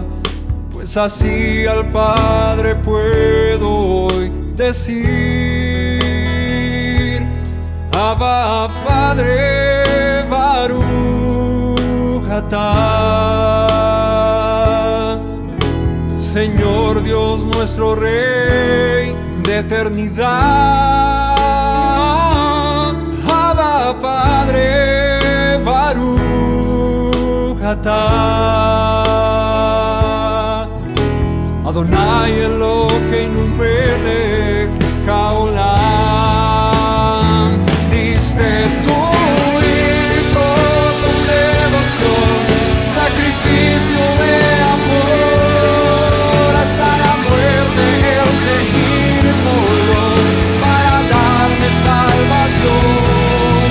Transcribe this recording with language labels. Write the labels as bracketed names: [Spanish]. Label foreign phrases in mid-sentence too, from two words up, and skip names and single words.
[Spanish] Pues así al Padre puedo hoy decir: Abba, Padre, [Hebrew] ברוך אתה. [Spanish] Señor Dios nuestro Rey de eternidad. Abba, Padre, [Hebrew] ברוך אתה. אדני אלהינו מלך העולם. [Spanish] Diste tu hijo con devoción, sacrificio de amor, hasta la muerte el seguir dolor para darme salvación.